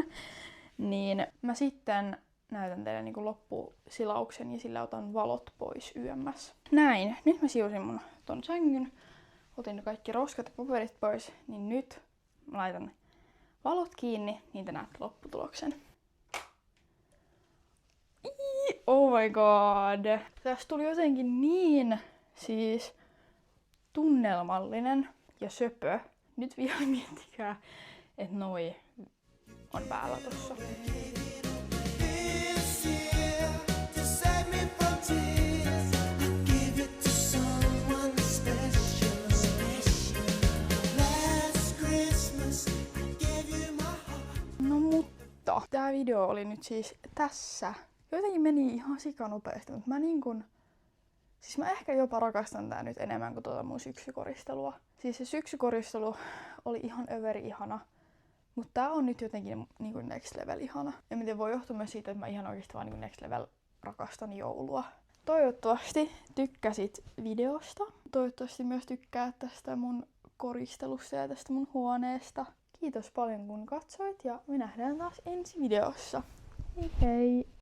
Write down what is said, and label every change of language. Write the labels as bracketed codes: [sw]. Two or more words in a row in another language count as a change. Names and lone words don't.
[fi] Niin mä sitten näytän teille niin kuin loppusilauksen ja sillä otan valot pois yömmäs. Näin. Nyt mä siivosin mun ton sängyn. Otin kaikki roskat ja paperit pois, niin nyt mä laitan valot kiinni, niin te näette lopputuloksen. [en] Oh my god! [fi] Tästä tuli jotenkin niin siis tunnelmallinen ja söpö. Nyt vielä miettikää, että noi on päällä tossa. No mutta, tää video oli nyt siis tässä. Jotenkin meni ihan sikanopeasti, mutta siis mä ehkä jopa rakastan tää nyt enemmän kuin tuota mun syksykoristelua. Siis se syksykoristelu oli ihan överi ihana. Mutta tää on nyt jotenkin niinku [en] next level [fi] ihana. Ja miten voi johtua myös siitä, että mä ihan oikeesti vaan niinku [en] next level [fi] rakastan joulua. Toivottavasti tykkäsit videosta. Toivottavasti myös tykkää tästä mun koristelusta ja tästä mun huoneesta. Kiitos paljon kun katsoit ja me nähdään taas ensi videossa. Hei hei!